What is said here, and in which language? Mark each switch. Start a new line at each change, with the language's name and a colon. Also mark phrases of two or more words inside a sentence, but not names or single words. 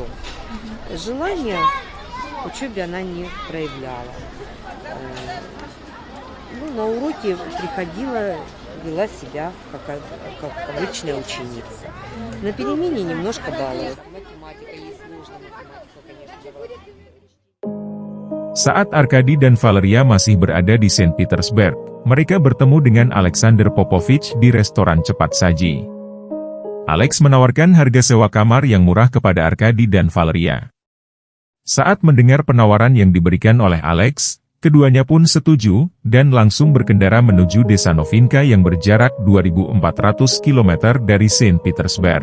Russian: Желания к учебе она не проявляла. На уроки приходила, вела себя как обычная ученица. На перемене немножко баловалась. Математика ей сложная, математика, конечно, давалась.
Indonesian: Saat Arkadi dan Valeria masih berada di Saint Petersburg, mereka bertemu dengan Alexander Popovich di restoran cepat saji. Alex menawarkan harga sewa kamar yang murah kepada Arkadi dan Valeria. Saat mendengar penawaran yang diberikan oleh Alex, keduanya pun setuju, dan langsung berkendara menuju desa Novinka yang berjarak 2.400 km dari Saint Petersburg.